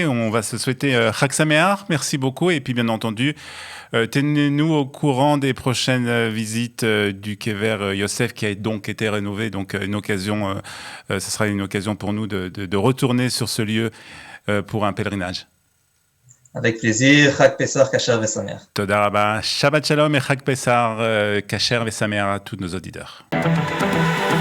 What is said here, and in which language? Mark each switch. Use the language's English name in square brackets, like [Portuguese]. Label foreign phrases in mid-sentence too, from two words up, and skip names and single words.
[French] On va se souhaiter [Hebrew] חג שמח, [French] merci beaucoup, et puis bien entendu, tenez-nous au courant des prochaines visites du Kever Yosef qui a donc été rénové, donc une occasion, ce sera une occasion pour nous de retourner sur ce lieu pour un pèlerinage. Avec plaisir, [Hebrew] חג פסח, כשר ושמח. תודה רבה, שבת שלום et חג פסח, כשר ושמח [French] à tous nos auditeurs.